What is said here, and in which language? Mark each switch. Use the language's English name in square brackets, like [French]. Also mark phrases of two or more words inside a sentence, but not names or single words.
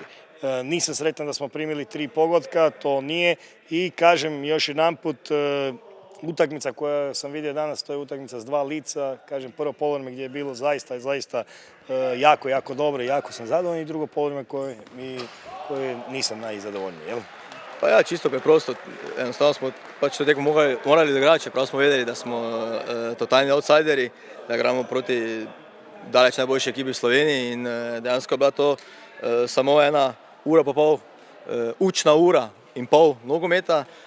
[Croatian] Nisam sretan da smo primili 3 pogotka, to nije i kažem još jedanput, utakmica koja sam vidio danas, to je utakmica s dva lica, kažem prvo poluvreme gdje je bilo zaista jako dobro i jako sam zadovoljan i drugo poluvreme koje nisam najzadovoljniji, jel? [Slovenian] Pa ja, čisto preprosto, enostavno smo pač to tekmo morali odigrati, čeprav smo vedeli, da smo totalni outsideri, da igramo proti daleč najboljši ekipi v Sloveniji in dejansko je bila to samo 1 ura pa pol, učna ura in pol nogometa.